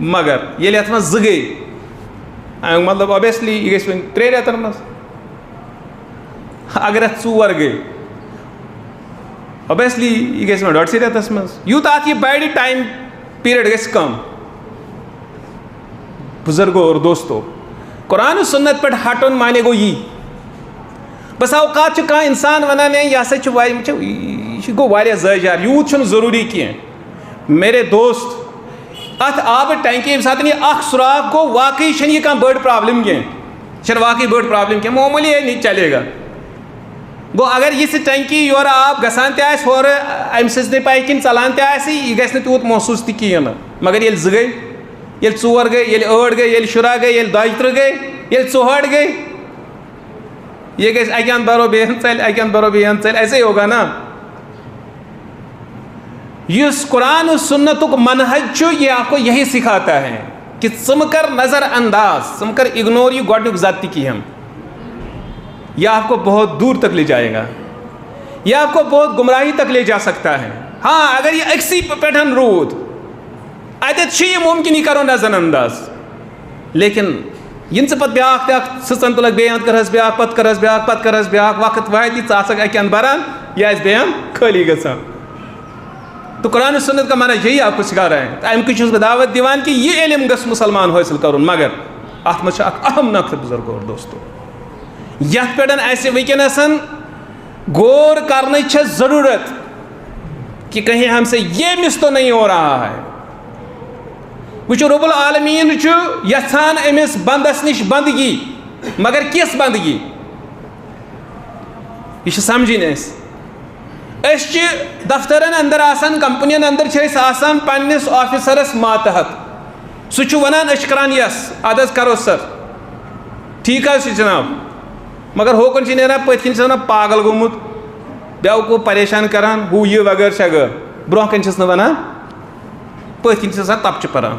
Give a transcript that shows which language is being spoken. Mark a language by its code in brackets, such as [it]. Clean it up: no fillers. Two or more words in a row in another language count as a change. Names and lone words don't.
[ks] مگر ییٚلہِ اتھ منٛز 2 گٔے مطلب اوبیسلی یہ گژھِ وۄنۍ 3 رٮ۪تن منٛز اگر اتھ 4 گٔے اوبیسلی یہ گژھِ وۄنۍ 1.5 رٮ۪تس منٛز یوٗتاہ اتھ یہِ بڑِ ٹایم پیریڈ گژھِ کم. [ur] بزرگو اور دوستو [ks] قرآن و سنت پہ ہٹن مانے گو یہ بس اوقات کانٛہہ انسان ونان ہے یہ ہسا یہ گو واریاہ زٲیجار یوٗت چھُنہٕ ضروٗری کینٛہہ. [ur] میرے دوست [ks] ات آب ٹینکی ییٚمہِ ساتہٕ یہِ اکھ سُراخ گوٚو واقعی چھنہٕ یہِ کانٛہہ بٔڑ پرابلم کینٛہہ یہِ چھنہٕ واقعی بٔڑ پرابلم کینٛہہ [ur] معموٗلی ہے نہیں چلے گا. [ks] گوٚو اگر یِژھ ٹینکی یورٕ آب گژھان تہِ آسہِ ہورٕ امہِ سٕنٛزنٕے پایہِ کِنۍ ژلان تہِ آسہِ یہِ گژھِ نہٕ تیوٗت محسوٗس تہِ کِہیٖنۍ نہٕ. مگر ییٚلہِ 2 گٔے ییٚلہِ 4 گٔے ییٚلہِ 8 گٔے ییٚلہِ 10 گٔے ییٚلہِ 32 گٔے ییٚلہِ 64 گٔے یہ گژھِ اکہِ اندٕ بھرو بیٚیہِ اندٕ ژَلہِ اکہِ اندٕ بھرو بیٚیہِ اندٕ ژَلہِ [ur] ایسے ہوگا نا. [ks] یُس قرآن و سنتُک منہج چھُ [ur] یہ آپ کو یہی سکھاتا ہے کہ [ks] ژٕ مہٕ کر نظر انداز ژٕ مہٕ کر اگنور یہ گۄڈنیُک زد تہِ کِہیٖنۍ. [ur] یہ آپ کو بہت دور تک لے جائے گا یہ آپ کو بہت گمراہی تک لے جا سکتا ہے. [ks] ہاں اگر یہ أکسٕے پٮ۪ٹھ روٗد اتٮ۪تھ چھُ یہِ ممکن یہِ کرو نظر انداز لیکن یِنہٕ ژٕ پتہٕ بیٛاکھ تہِ اکھ سٕژن تُلکھ بیٚیہِ اندٕ کرہس بیٛاکھ پتہٕ کرہس بیٛاکھ پتہٕ کرہس بیٛاکھ وقت واتہِ ژٕ آسکھ اکہِ اندٕ بران یہِ آسہِ بیٚیہِ اندٕ خٲلی گژھان. [ur] تو قرآن و سنت کا معنی یہی آپ کو سکھا رہے ہیں. [ks] امہِ کِنۍ چھُس بہٕ دعوت دِوان کہ یہ علم گژھِ مُسلمان حٲصِل کرُن مگر اتھ منٛز چھُ اکھ اہم نقطہٕ [ur] بزرگو اور دوستو [ks] یتھ پٮ۪ٹھ اسہِ وٕنکٮ۪نس غور کرنٕچ چھےٚ ضروٗرت کہ [ur] کہیں ہم سے یہ مس تو نہیں ہو رہا ہے. [ks] وٕچھو رب العالمیٖن چھُ یژھان أمِس بندس نِش بندگی مگر کِژھ بندگی یہ چھِ سمجھِنۍ أسۍ چھِ دفترن اندر آسان کمپنین اندر چھِ أسۍ آسان پننس آفیسرس ماتحت سُہ چھُ ونان أسۍ چھِ کران یس اد حظ کرو سر ٹھیٖک حظ چھُ جناب مگر ہوکُن چھِ نیران پٔتۍ کِنۍ چھِ ونان پاگل گوٚمُت بیوقوٗف پریشان کران ہُہ یہِ وغٲر شغٲر برونٛہہ کَنہِ چھِس نہٕ ونان پٔتۍ کِنۍ چھِ آسان تپچہِ پران.